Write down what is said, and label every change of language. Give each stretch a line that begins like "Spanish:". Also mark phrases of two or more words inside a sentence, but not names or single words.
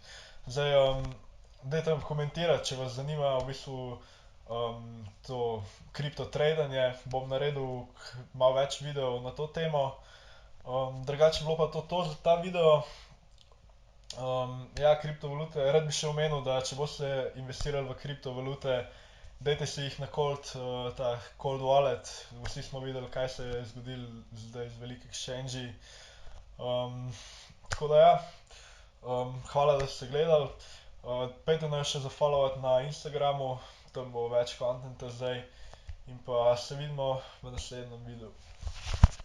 Slovenian: Zdaj, dajte komentirati, če vas zanima v bistvu to kripto tradanje, bom naredil malo več videov na to temo. Drugače je bilo pa to za ta video. Ja, kriptovalute, rad bi še omenil, da če boste investirali v kriptovalute, dajte si jih na cold, ta
English: cold wallet,
Slovenian: vsi smo videli, kaj se je zgodilo zdaj z veliko exchangi. Tako da ja, hvala, da ste gledali, pojdite naju še zafollowat na Instagramu, tam bo več contenta zdaj, in pa se vidimo v naslednjem videu.